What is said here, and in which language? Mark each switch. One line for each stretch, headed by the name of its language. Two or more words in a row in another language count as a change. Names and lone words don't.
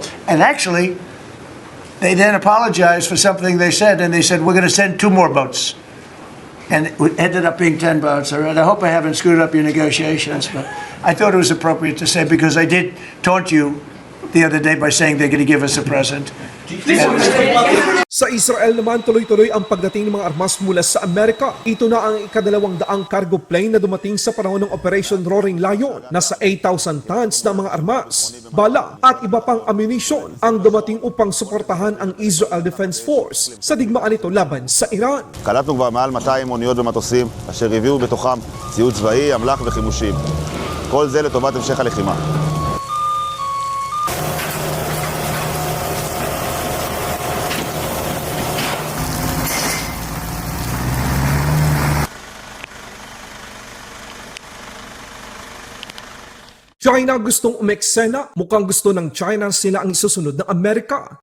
English: And actually, they then apologized for something they said, and they said, we're going to send 2 more boats. And it ended up being 10 boats. All right, I hope I haven't screwed up your negotiations, but I thought it was appropriate to say, because I did taunt you the other day by saying they're going to give us a present.
Filipino: Sa Israel naman, tuloy-tuloy ang pagdating ng mga armas mula sa Amerika. Ito na ang ika-200
English: cargo plane
Filipino: na dumating sa panahon ng Operation Roaring Lion. Nasa 8,000 tons na mga armas, bala at iba pang ammunition ang dumating upang suportahan ang Israel Defense Force sa digmaan nito laban sa Iran.
Hebrew: קלטנו כבר מעל 200 אוניות ומטוסים, אשר הביאו בתוכם ציוד צבאי, אמל"ח וחימושים. כל זה לטובת המשך הלחימה.
Filipino: China gustong umeksena, mukhang gusto ng China sila ang isusunod ng Amerika.